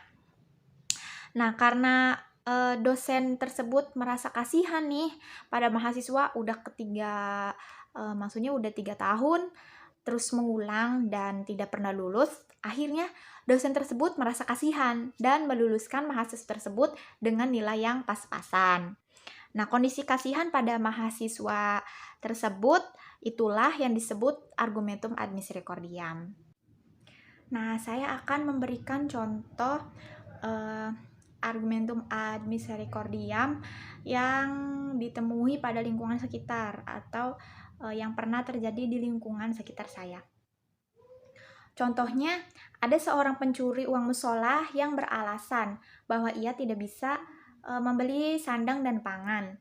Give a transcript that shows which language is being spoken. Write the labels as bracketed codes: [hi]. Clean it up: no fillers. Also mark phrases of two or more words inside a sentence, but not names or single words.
[id] Nah, karena dosen tersebut merasa kasihan nih pada mahasiswa maksudnya udah 3 tahun terus mengulang dan tidak pernah lulus, akhirnya dosen tersebut merasa kasihan dan meluluskan mahasiswa tersebut dengan nilai yang pas-pasan. Nah, kondisi kasihan pada mahasiswa tersebut itulah yang disebut [la] argumentum ad misericordiam. [id] Nah, saya akan memberikan contoh [la] argumentum ad misericordiam [id] yang ditemui pada lingkungan sekitar atau yang pernah terjadi di lingkungan sekitar saya. Contohnya, ada seorang pencuri uang musola yang beralasan bahwa ia tidak bisa membeli sandang dan pangan.